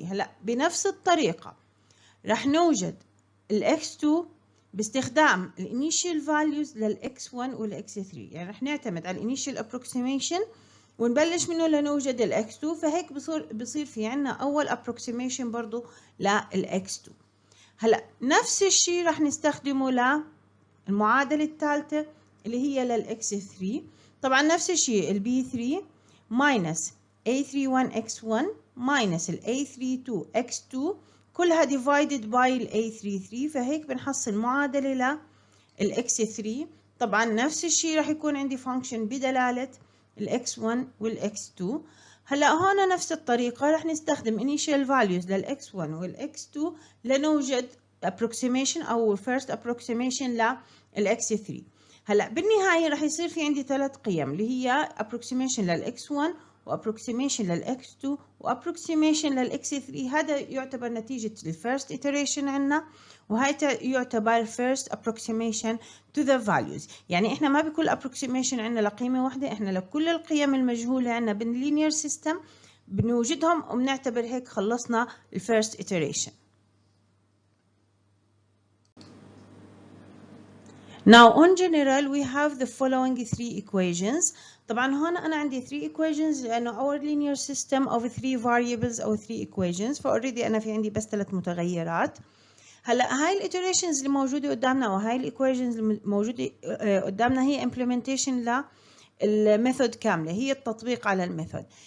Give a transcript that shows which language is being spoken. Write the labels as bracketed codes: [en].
[ar] هلا بنفس الطريقة رح نوجد الx2 باستخدام الانيشال فاليوز للx1 والx3، يعني رح نعتمد على الانيشال approximation ونبلش منه لنوجد الx2. فهيك بصير في عنا اول approximation برضو للx2. هلا نفس الشيء رح نستخدمه للمعادلة الثالثة اللي هي للx3. طبعا نفس الشيء البي 3 [en] minus a31 x1 minus a32 x2 [ar] كلها [en] divided by a33. [ar] فهيك بنحصل معادلة للx3. طبعا نفس الشيء رح يكون عندي فانكشن بدلالة الx1 والx2. هلا هون نفس الطريقة رح نستخدم [en] initial values [ar] للx1 والx2 لنوجد approximation أو first approximation للx3. هلا بالنهاية رح يصير في عندي 3 قيم اللي هي approximation للx1 وapproximation للx2 وapproximation للx3. هذا يعتبر نتيجة الفيرست iteration عنا، وهي يعتبر [en] first approximation to the values. [ar] يعني احنا ما بكل approximation عنا لقيمة واحدة، احنا لكل القيم المجهولة عنا بالlinear system بنوجدهم وبنعتبر هيك خلصنا الفيرست iteration. [en] Now on general we have the following 3 equations. [ar] طبعا هون أنا عندي 3 equations لأنه [en] our linear system of 3 variables [ar] أو 3 equations، فأوريدي أنا في عندي بس 3 متغيرات. هلا هاي الiterations اللي موجودة قدامنا وهاي الايكويشنز اللي موجودة قدامنا هي implementation للميثود كاملة، هي التطبيق على الميثود.